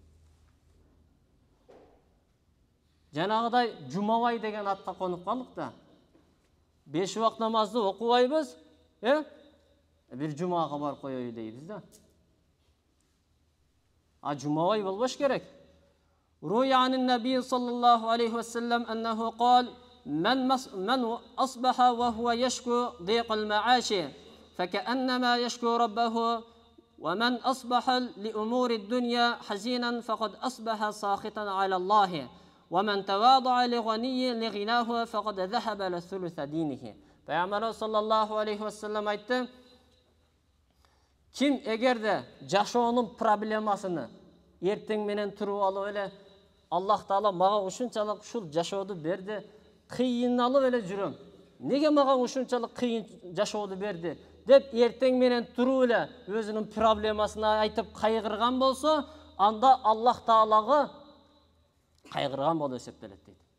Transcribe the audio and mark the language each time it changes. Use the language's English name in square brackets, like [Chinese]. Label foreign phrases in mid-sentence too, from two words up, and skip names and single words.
[Kyrgyz] Жанагыдай Жумабай деген атка конуп калдык да. 5 убак намазды окубайбыз, бир жумага барып коёю дейбиз да. Жумабай болбош керек. [Arabic] روي عن النبي صلى الله عليه وسلم أنه قال: من أصبح وهو يشكو ضيق المعاش فكأنما يشكو ربه، ومن أصبح لأمور الدنيا حزينا فقد أصبح ساخطا على الله، ومن تواضع لغني لغناه فقد ذهب لثلث دينه. [Kyrgyz] Peygamber [Arabic] صلى الله عليه وسلم [Kyrgyz] aytты: kim эгерде жашоонун проблемасыны эртең менен туруп алып эле, Аллах Таала мага ушунчалык ушул жашоодо берди, кыйналып эле жүрөм, неге мага ушунчалык кыйын жашоодо берди деп эртең менен туруп эле өзүнүн проблемасын айтып кайгырган болсо, анда Аллах Таалага кайгырган болуп эсептелет дейт.